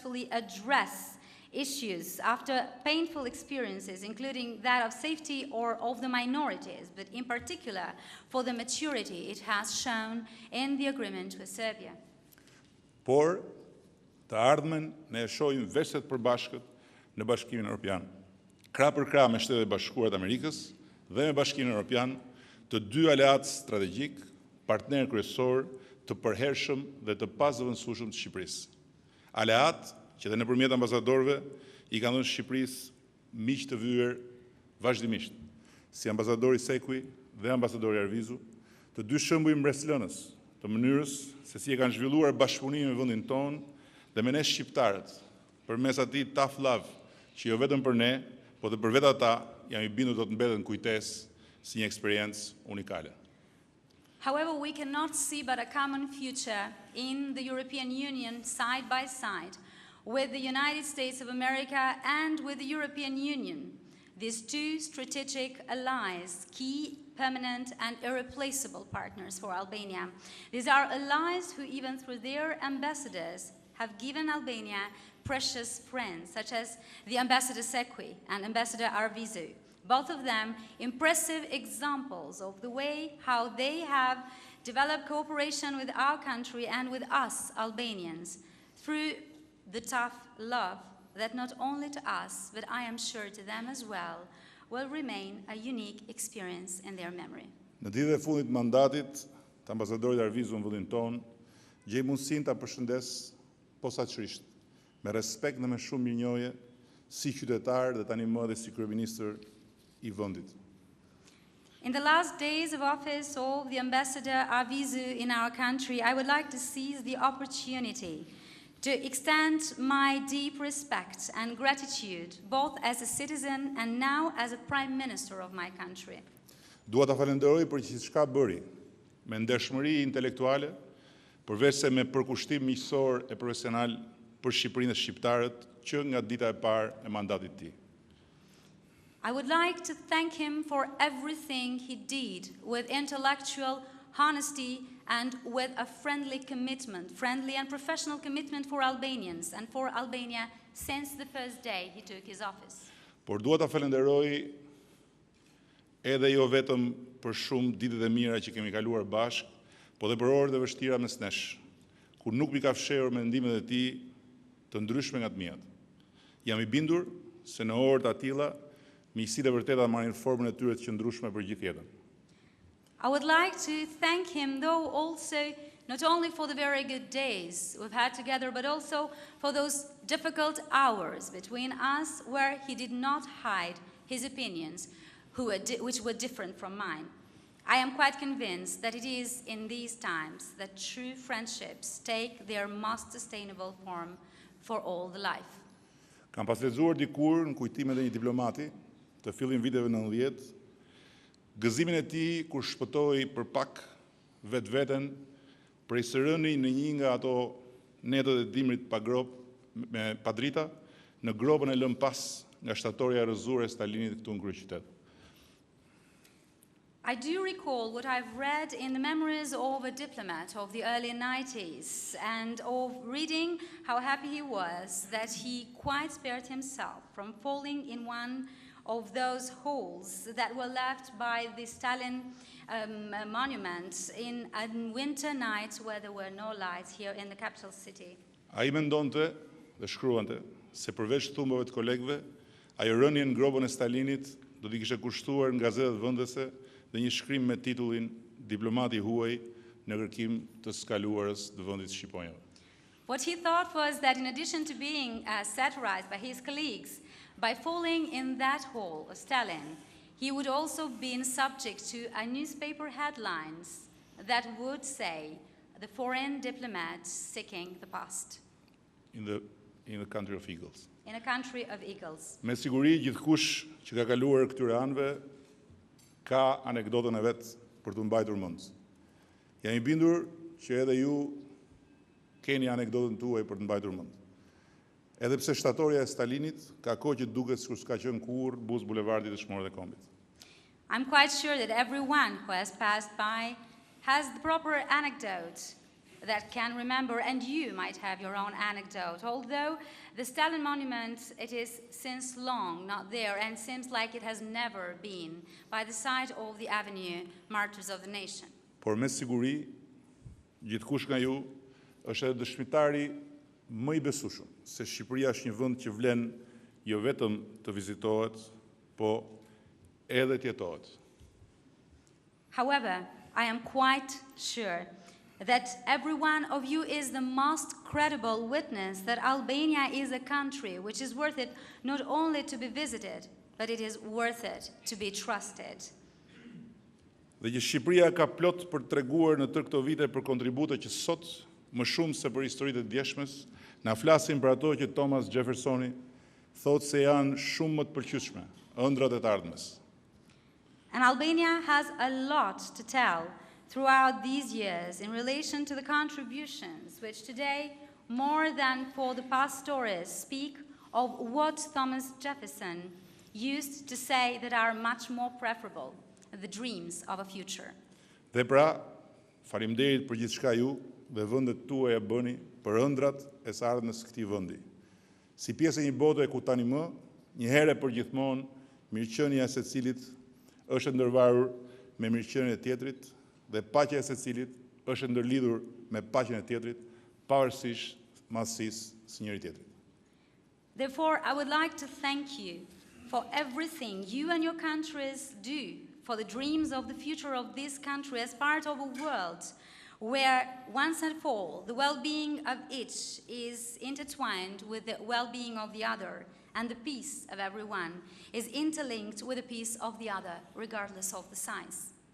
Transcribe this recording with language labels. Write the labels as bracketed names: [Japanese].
[English] address issues after painful experiences, including that of safety or of the minorities, but in particular for the maturity it has shown in the agreement with Serbia. [Albanian] Por, Të ardhmen ne e shohim veç të përbashkët në Bashkimin Evropian. Krah për krah me Shtetet e Bashkuara të Amerikës dhe me Bashkimin Evropian, të dy aleat strategjik, partner kryesor të përhershëm dhe të pazëvendësueshëm të Shqipërisë. Aleat që dhe nëpërmjet ambasadorëve i kanë dhënë Shqipërisë miq të vyer vazhdimisht, si ambasadori Sekuj dhe ambasadori Arvizu, të dy shembuj mbretëslënës të mënyrës se si e kanë zhvilluar bashkëpunimin me vendin tonë dhe me ne shqiptarët, përmes atij [English] tough love [Albanian] që jo vetëm për ne, por dhe për vetë ata, jam I bindur do të mbeten kujtesë si një eksperiencë unikale. [English] However, we cannot see but a common future in the European Union side by side with the United States of America and with the European Union. These two strategic allies, key, permanent and irreplaceable partners for Albania. These are allies who, even through their ambassadors, have given Albania precious friends, such as the Ambassador Sekwi and Ambassador Arvizu. Both of them impressive examples of the way how they have developed cooperation with our country and with us, Albanians, through the tough love that not only to us, but I am sure to them as well, will remain a unique experience in their memory. [Albanian] Në ditët e fundit të mandatit të ambasadorit Arvizu në vendin tonë, gjej mundësinë ta përshëndes posaçërisht, me respekt dhe me shumë mirënjohje, si qytetar dhe tani më dhe si kryeministër I vendit. [English] In the last days of office of the Ambassador Arvizu in our country, I would like to seize the opportunity to extend my deep respect and gratitude, both as a citizen and now as a Prime Minister of my country. [Albanian] Dua ta falenderoj për gjithçka bëri, me ndershmëri intelektuale, përveç se me përkushtim miqësor e profesional për Shqipërinë dhe shqiptarët që nga dita e parë e mandatit të tij. [English] I would like to thank him for everything he did with intellectual honesty and with a friendly and professional commitment for Albanians and for Albania since the first day he took his office. [Albanian] Por dua ta falenderoj edhe jo vetëm për shumë ditët e mira që kemi kaluar bashkë, po dhe për orët e vështira mes nesh, kur nuk mi ka fshehur mendimet e tij të ndryshme nga të miat. Jam I bindur se në orët atilla miqësitë e vërteta marrin formën e tyre të qëndrueshme për gjithë jetën. [English] I would like to thank him, though, also not only for the very good days we've had together, but also for those difficult hours between us where he did not hide his opinions, which were different from mine. I am quite convinced that it is in these times that true friendships take their most sustainable form for all the life. [Albanian] Kam pas lexuar dikur në kujtimet e një diplomati të fillim viteve 90, gëzimin e tij kur shpëtoi për pak vetveten prej sërëni në një nga ato netët e dimrit pa drita, në gropën e lënë pas nga shtatorja e rrëzuar e Stalinit këtu në kryeqytet. [English] I do recall what I've read in the memories of a diplomat of the early 90s and of reading how happy he was that he quite spared himself from falling in one of those holes that were left by the Stalin monument in a winter night where there were no lights here in the capital city. [Albanian] Ai mendonte dhe shkruante se përveç thumbave të kolegëve, ajo rënje në gropën e Stalinit do t'i kishte kushtuar në gazetat vendese dhe një shkrim me titullin Diplomati huaj në kërkim të skaluarës të vendit shqiponjave. [English] What he thought was that in addition to being satirized by his colleagues, by falling in that hole of Stalin, he would also be subject to a newspaper headlines that would say, the foreign diplomat seeking the past. In the country of Ingels. In a country of eagles. [Albanian] Me siguri gjithkush që ka kaluar këtyre anëve ka anekdotën e vet për t'u mbajtur mend. Jam I bindur që edhe ju keni anekdotën tuaj për të mbajtur mend. Edhe pse shtatorja e Stalinit ka kohë që duket sikur s'ka qenë kurrë buz bulevardit të Shmorët e Kombit. [English] I'm quite sure that everyone who has passed by has the proper anecdote that can remember, and you might have your own anecdote. Although the Stalin monument, it is since long not there and seems like it has never been by the side of the avenue Martyrs of the Nation. [Albanian] Por me siguri, gjithkush nga ju është edhe dëshmitari më i besueshëm se Shqipëria është një vend që vlen jo vetëm të vizitohet, po edhe të jetohet. [English] However, I am quite sure that every one of you is the most credible witness that Albania is a country which is worth it not only to be visited, but it is worth it to be trusted. [Albanian] Dhe që Shqipëria ka plot për treguar në tërë këto vite për kontribute që sot, më shumë se për historitë e djeshmes, na flasin për ato që Thomas Jeffersoni thotë se janë shumë më të pëlqyeshme, ëndrat e të ardhmes. [English] And Albania has a lot to tell throughout these years in relation to the contributions which today, more than for the past stories, speak of what Thomas Jefferson used to say that are much more preferable, the dreams of a future. [Albanian] Dhe pra, faleminderit për gjithçka ju dhe vendet tuaja bëni për ëndrat e së ardhmes këtij vendi. Si pjesë e një bote ku tani më, një herë për gjithmonë, mirëqenia e secilit është ndërvarur me mirëqenien e tjetrit dhe paqja e secilit është ndërlidhur me paqen e tjetrit, pavarësisht madhësisë së njëri tjetrit. [English] Therefore, I would like to thank you for everything you and your countries do for the dreams of the future of this country as part of a world where, once and for all, the well-being of each is intertwined with the well-being of the other, and the peace of everyone is interlinked with the peace of the other, regardless of the size.